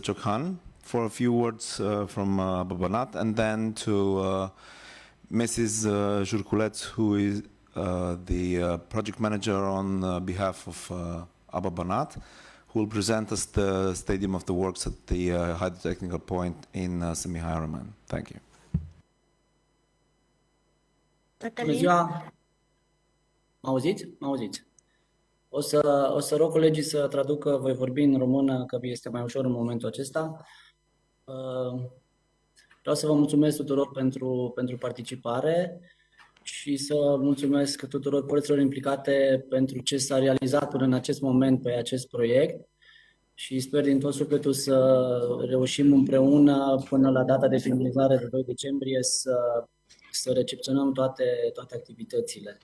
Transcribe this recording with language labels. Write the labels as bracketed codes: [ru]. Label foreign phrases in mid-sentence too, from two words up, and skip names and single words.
[en] Ciocan for a few words from Banat, and then to Mrs. Jurculeț, who is the project manager on behalf of Banat, who will present us the stadium of the works at the hydrotechnical point in Semihai Roman. Thank you. [ro] Bună ziua! Mă auziți? Mă auziți. O să rog colegii să traducă, voi vorbi în română, că este mai ușor în momentul acesta. Vreau să vă mulțumesc tuturor pentru participare și să mulțumesc tuturor părților implicate pentru ce s-a realizat până în acest moment pe acest proiect și sper din tot sufletul să reușim împreună până la data de finalizare de 2 decembrie să recepționăm toate activitățile.